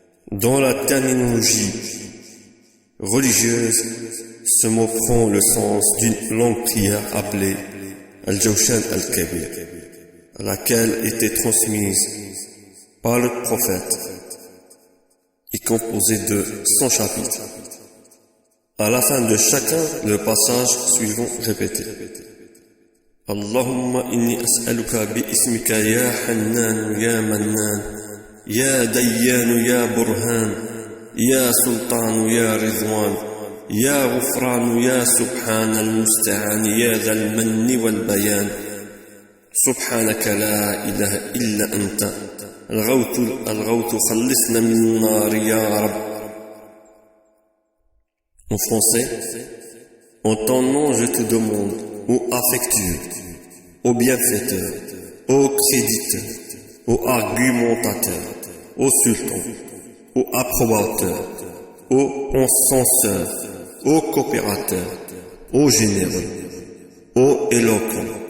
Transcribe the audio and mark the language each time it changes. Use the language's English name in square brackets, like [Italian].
[French] Dans la terminologie religieuse, ce mot prend le sens d'une longue prière appelée Al-Jawshan al-Kabir, à laquelle était transmise par le prophète et composée de 100 chapitres. À la fin de chacun, le passage suivant répété. [Arabic] اللهم إني أسألك باسمك يا حنان يا منان يا ديان يا برهان يا سلطان يا رضوان يا غفران يا سبحان المستعان يا ذا المن والبيان سبحانك لا إله إلا أنت الغوث خلصنا من النار يا رب. [French] En français, en ton nom je te demande, ô affectueux, ô bienfaiteur, ô créditeur, ô argumentateur, ô sultan, ô approbateur, ô encenseur, ô coopérateur, ô généreux, ô éloquent.